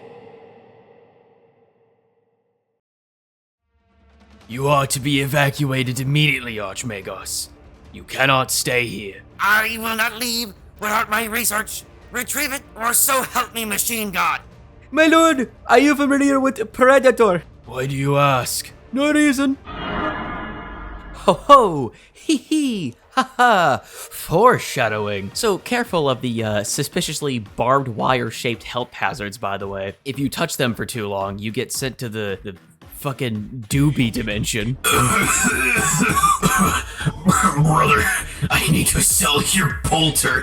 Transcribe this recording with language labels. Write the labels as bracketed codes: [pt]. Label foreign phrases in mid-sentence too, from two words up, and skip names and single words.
[en] You are to be evacuated immediately, Archmagos. You cannot stay here. I will not leave without my research. Retrieve it, or so help me, Machine God. My lord, are you familiar with Predator? Why do you ask? No reason. Ho ho, hee hee, ha ha, foreshadowing. So careful of the suspiciously barbed wire shaped health hazards, by the way. If you touch them for too long, you get sent to the fucking doobie dimension. Brother, I need to sell your bolter.